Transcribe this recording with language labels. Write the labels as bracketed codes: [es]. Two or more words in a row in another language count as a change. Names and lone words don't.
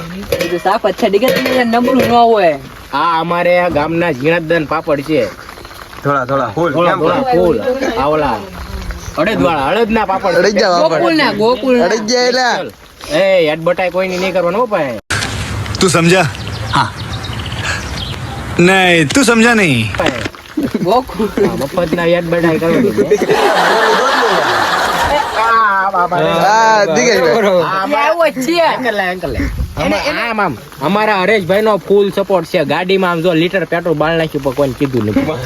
[gu] સાફ અચ્છા ડિગત નબળું ન હોય. આ અમારે ગામના ઝીણતદાન પાપડ છે થોડા ફૂલ થોડા ફૂલ આ ઓલા અડદવાળા અડદના પાપડ ગોકુલ ના એ એડવર્ટાઈ કોઈની નહીં કરવાનો હો ભાઈ [hi] तू समझा हाँ नहीं तू समझा नहीं [gu] ગોકુલ મફતના એડવર્ટાઈ કરવાની અમારા હરેશભાઈ નો [en] full support [gu] છે ગાડીમાં આમ જો લીટર પેટ્રોલ બાળ નાખ્યું પણ કોઈને કીધું નથી